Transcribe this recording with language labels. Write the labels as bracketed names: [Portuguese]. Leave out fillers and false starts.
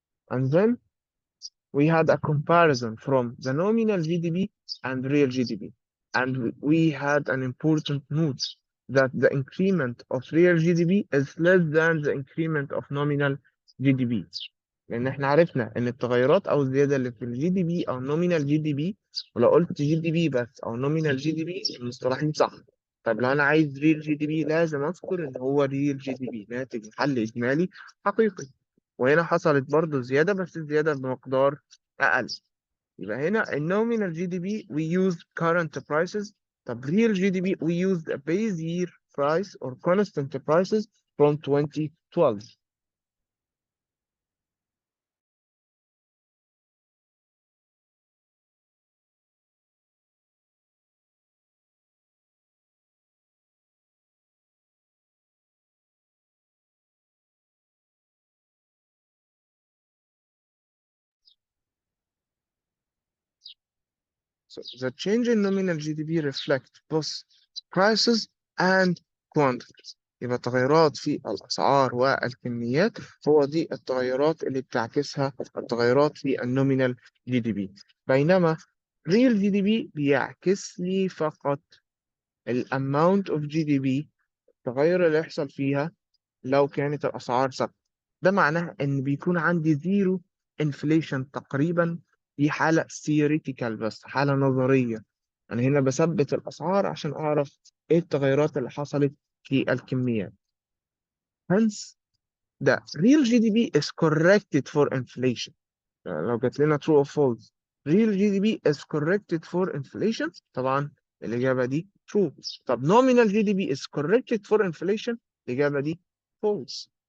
[English] And then we had a comparison from the nominal GDP and real GDP. And we had an important note that the increment of real GDP is less than the increment of nominal GDP. [Arabic] لأن احنا عرفنا إن التغيرات أو الزيادة اللي في الجي دي بي أو النومينال جي دي بي، ولو قلت جي دي بي بس أو نومينال جي دي بي المصطلحين صح. طب لو أنا عايز ريل جي دي بي لازم أذكر إن هو ريل جي دي بي ناتج محل إجمالي حقيقي. وهنا حصلت برضو زيادة بس الزيادة بمقدار أقل. يبقى هنا النومينال جي دي بي [English] we use current prices. [Arabic] طب real جي دي بي [English] we use a base year price or constant prices from 2012. So the change in nominal GDP reflect both prices and quantities. [Arabic] يبقى تغيرات في الأسعار والكميات هو دي التغيرات اللي بتعكسها التغيرات في النومينال جي دي بي. بينما real جي دي بي بيعكس لي فقط الاماونت اوف جي دي بي، التغير اللي يحصل فيها لو كانت الأسعار ثابتة. ده معناه إن بيكون عندي زيرو انفليشن تقريبا. دي حالة theoretical بس حالة نظرية. أنا هنا بثبت الأسعار عشان أعرف إيه التغيرات اللي حصلت في الكميات. [English] Hence the real GDP is corrected for inflation. [Arabic] لو جات لنا [English] true or false real GDP is corrected for inflation، [Arabic] طبعا الإجابة دي [English] true. طب nominal GDP is corrected for inflation، [Arabic] الإجابة دي [English] false.